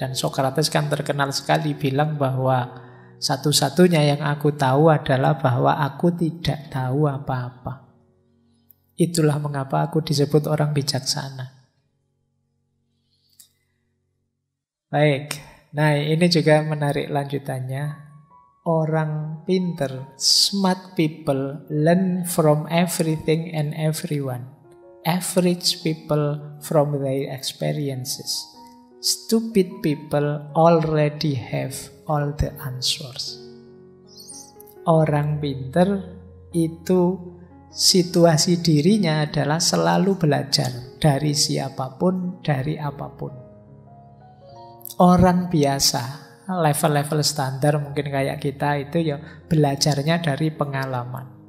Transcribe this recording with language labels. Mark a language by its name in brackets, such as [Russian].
[Indonesian] Dan Socrates kan terkenal sekali bilang bahwa satu-satunya yang aku tahu adalah bahwa aku tidak tahu apa-apa. Itulah mengapa aku disebut orang bijaksana. Baik, nah ini juga menarik lanjutannya. Orang pinter, [English] smart people learn from everything and everyone. Average people from their experiences. Stupid people already have all the answers. [Indonesian] Orang pinter itu situasi dirinya adalah selalu belajar dari siapapun, dari apapun. Orang biasa, level-level standar mungkin kayak kita itu ya belajarnya dari pengalaman.